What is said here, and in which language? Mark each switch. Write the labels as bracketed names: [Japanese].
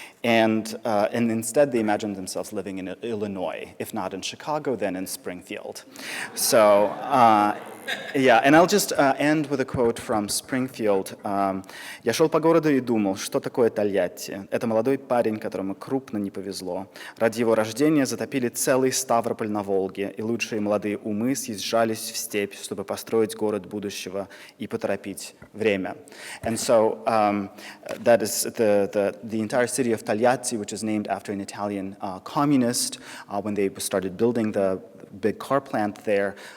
[English] And instead, they imagined themselves living in Illinois, if not in Chicago, then in Springfield. So, yeah, and I'll just end with a quote from Springfield. [Russian] «Я шел по городу и думал, что такое Тольятти. Это молодой парень, которому крупно не повезло. Ради его рождения затопили целый Ставрополь на Волге, и лучшие молодые умы съезжались в степь, чтобы построить город будущего и поторопить время». [English] And so that is the entire city of Togliatti, which is named after an Italian communist, when they started building the big car plant there,